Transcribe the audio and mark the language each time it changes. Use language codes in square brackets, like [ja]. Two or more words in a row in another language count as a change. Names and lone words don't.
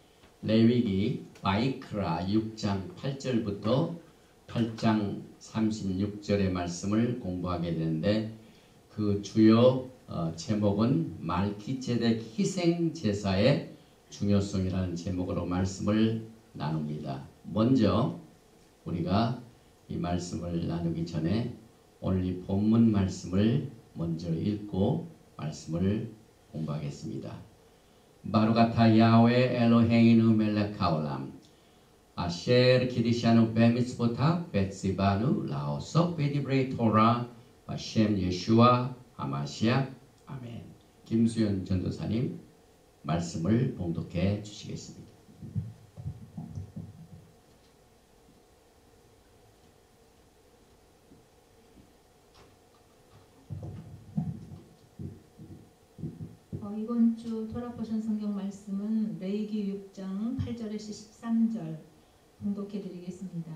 [ko] 레위기 바이크라 6장 8절부터 8장 36절의 말씀을 공부하게 되는데 그 주요 제목은 말기ጼ덱 희생 제사의 중요성이라는 제목으로 말씀을 나눕니다. 먼저 우리가 이 말씀을 나누기 전에 오늘 이 본문 말씀을 먼저 읽고 말씀을 공부하겠습니다. [he] ברוך אתה יהוה אלוהינו מלך העולם אשר קדשנו במצוותיו וציוונו לעסוק בדברי תורה בשם ישוע המשיח. 아멘. [ko] 김수연 전도사님 말씀을 봉독해 주시겠습니다. 이번 주 토라포션 성경 말씀은 레위기 6장 8절에서 13절 봉독해 드리겠습니다.